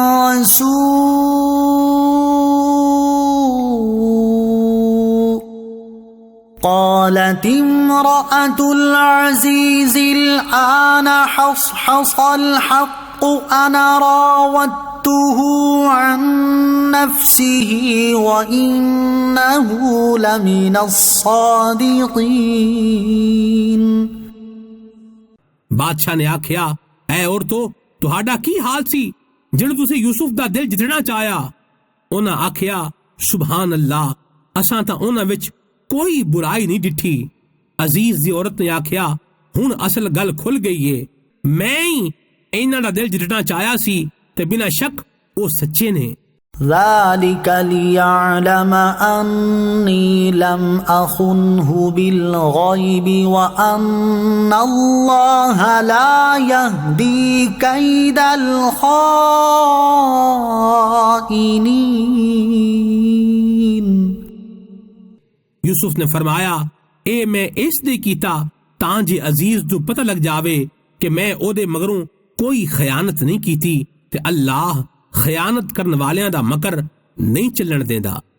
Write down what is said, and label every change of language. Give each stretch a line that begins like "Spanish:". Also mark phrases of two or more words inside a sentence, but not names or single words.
Arabic: سوء قالت امرأة العزيز الآن حصحص الحق أنا راودته عن نفسه وإنه لمن الصادقين۔
Punjabi: ਬਾਦਸ਼ਾਹ ਨੇ ਆਖਿਆ ਐ ਔਰਤੋ ਤੁਹਾਡਾ ਕੀ ਹਾਲ ਸੀ ਜਿਨ੍ਹੇਂ ਤੁਸੀਂ ਯੂਸੁਫ ਦਾ ਦਿਲ ਜਿਤਨਾ ਚਾਹਿਆ। ਉਨ੍ਹਾਂ ਆਖਿਆ
Arabic: سبحان الله,
Punjabi: ਅਸਾਂ ਤਾਂ ਉਨ੍ਹਾਂ ਵਿੱਚ ਕੋਈ ਬੁਰਾਈ ਨਹੀਂ ਡਿੱਠੀ। ਅਜ਼ੀਜ਼ ਦੀ ਔਰਤ ਨੇ ਆਖਿਆ ਹੁਣ ਅਸਲ ਗੱਲ ਖੁੱਲ੍ਹ ਗਈ ਹੈ, ਮੈਂ ਹੀ ਇਨ੍ਹਾਂ ਦਾ ਦਿਲ ਜਿਤਨਾ ਚਾਹਿਆ ਸੀ ਤੇ ਬਿਨਾਂ ਸ਼ੱਕ ਵੋ ਸੱਚੇ ਨੇ।
Arabic: ذلك ليعلم أني لم أخنه بالغيب وأن الله لا يهدي كيد الخائنين।
Punjabi: ਯੂਸੁਫ ਨੇ ਫ਼ਰਮਾਇਆ ਏ ਮੈਂ ਇਸਲਈ ਕੀਤਾ ਤਾਂ ਜੇ ਅਜ਼ੀਜ਼ ਨੂੰ ਪਤਾ ਲੱਗ ਜਾਵੇ ਕਿ ਮੈਂ ਓਦੇ ਮਗਰੋਂ ਕੋਈ ਖ਼ਿਆਨਤ ਨਹੀਂ ਕੀਤੀ ਤੇ ਅੱਲਾਹ ਖ਼ਿਆਨਤ ਕਰਨ ਵਾਲੀਆਂ ਦਾ ਮਕਰ ਨਹੀਂ ਚੱਲਣ ਦੇਂਦਾ।